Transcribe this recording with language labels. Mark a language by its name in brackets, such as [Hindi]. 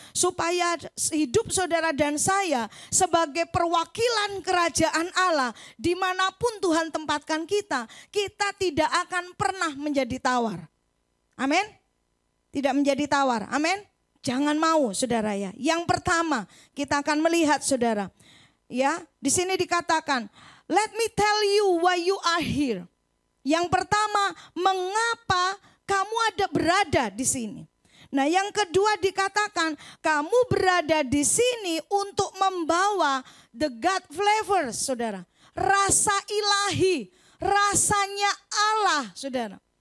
[Indonesian] Supaya hidup saudara dan saya sebagai perwakilan kerajaan Allah, dimanapun Tuhan tempatkan kita, kita tidak akan pernah menjadi tawar. Amin? Tidak menjadi tawar, amin? Jangan mau, saudara ya. Yang pertama kita akan melihat, saudara. [English] Ya, di sini dikatakan, let me tell you why you are here. [Indonesian] Yang pertama, mengapa kamu berada di sini. Nah, yang kedua dikatakan, kamu berada di sini untuk membawa the God flavors, saudara. Rasa ilahi, rasanya Allah, saudara.